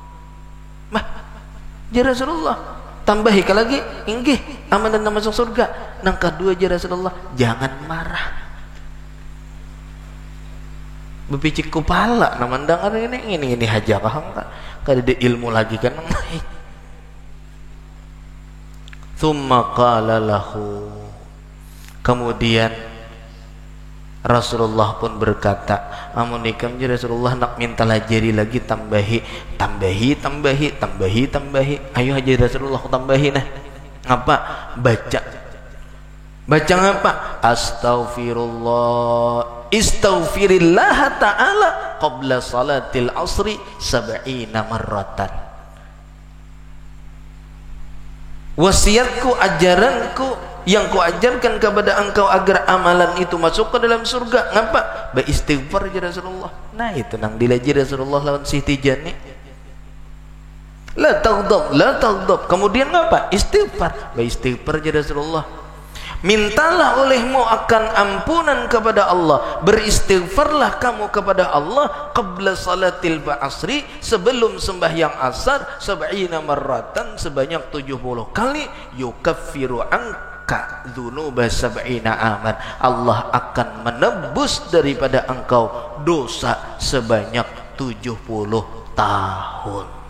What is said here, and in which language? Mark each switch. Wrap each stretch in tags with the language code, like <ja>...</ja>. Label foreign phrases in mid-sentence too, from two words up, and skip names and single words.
<bjn>Ya Rasulullah, tambahi lagi, inggih amalan masuk surga, Nang kedua ya Rasulullah, jangan marah. Bepicik kepala namandang ini haja kahang kada ada ilmu lagi kan nang naik.</bjn> <ar>ثم قال له,</ar> <bjn>kemudian Rasulullah pun berkata, amun ikam je Rasulullah nak minta lajari lagi tambahi. Ayo aja Rasulullah tambahi nah. Apa? Baca ngapa?</bjn> <ar>استغفر الله تعالى قبل صلاة العصر 70 مرة.</ar> <bjn>Wasiatku, ajaranku yang kuajarkan kepada engkau agar amalan itu masuk ke dalam surga. Ngapa? Beristighfar ya Rasulullah. Nah itu nang dilaji Rasulullah lawan si Tijani.</bjn> <ar>لا تغضب.</ar> <bjn>Kemudian ngapa? Istighfar. Beristighfar ya Rasulullah. Mintalah olehmu akan ampunan kepada Allah, beristighfarlah kamu kepada Allah</bjn> <ar>قبل صلاة العصر,</ar> <bjn>sebelum sembahyang asar</bjn> <ar>70 مرة,</ar> <bjn>sebanyak 70 kali.</bjn> <ar>يكفر عنك ذنوب 70 عاما,</ar> <bjn>Allah akan menebus daripada engkau dosa sebanyak 70 tahun.</bjn>